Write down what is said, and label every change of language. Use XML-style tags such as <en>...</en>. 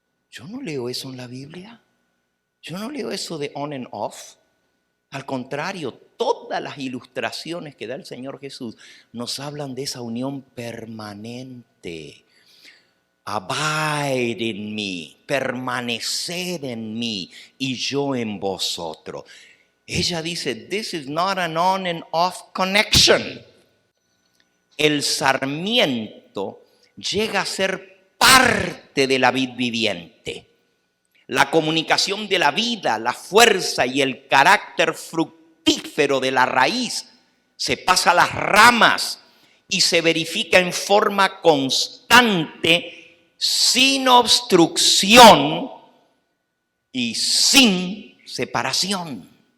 <es>Yo no leo eso en la Biblia. Yo no leo eso de</es> <en>on and off.</en> <es>Al contrario, todas las ilustraciones que da el Señor Jesús nos hablan de esa unión permanente.</es> <en>Abide in me,</en> <es>permaneced en mí y yo en vosotros. Ella dice,</es> <en>this is not an on and off connection.</en> <es>El sarmiento llega a ser parte de la vid viviente. La comunicación de la vida, la fuerza y el carácter fructífero de la raíz se pasa a las ramas y se verifica en forma constante, sin obstrucción y sin separación.</es>